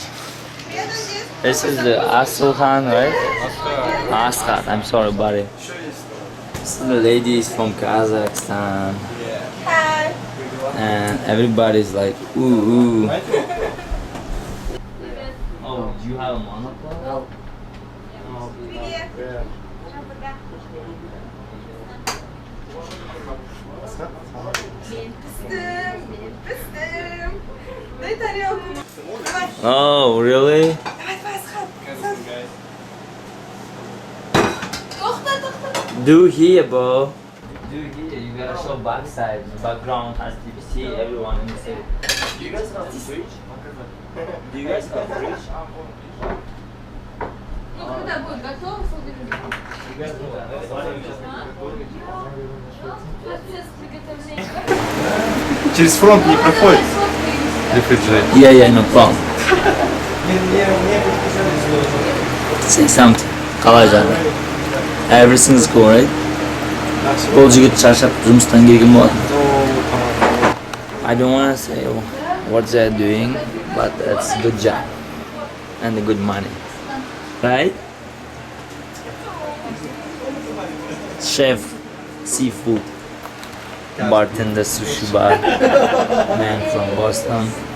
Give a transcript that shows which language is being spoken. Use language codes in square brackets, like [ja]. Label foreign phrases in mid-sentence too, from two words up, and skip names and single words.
[en] This is the Asulhan, right? Askat. I'm sorry, buddy. This is the ladies from Kazakhstan. Hi. And everybody's like, ooh, ooh. Oh, do you have a monocle? [ru] Привет. Пыстым. Дай тарелку. Давай, [en] Oh, really? [ru] давай, Асхат. Тоқта. [en] Do here, bro. Do here. You gotta show backside. The background has to see everyone in the city. Do you guys have a fridge? Do you guys have a fridge? [ru] Ну, когда будет готово, соберем. Процесс приготовления. Через фронт не проходит. [en] Yeah, no problem. Say something. [kk] Қалай жағы? [en] Everything's cool, right? [kk] Ол жігіт шаршап жұмыстан келген болатын. [en] I don't want to say what they're doing, but it's a good job and a good money, right? Chef, seafood, bartender, sushi bar, man from Boston.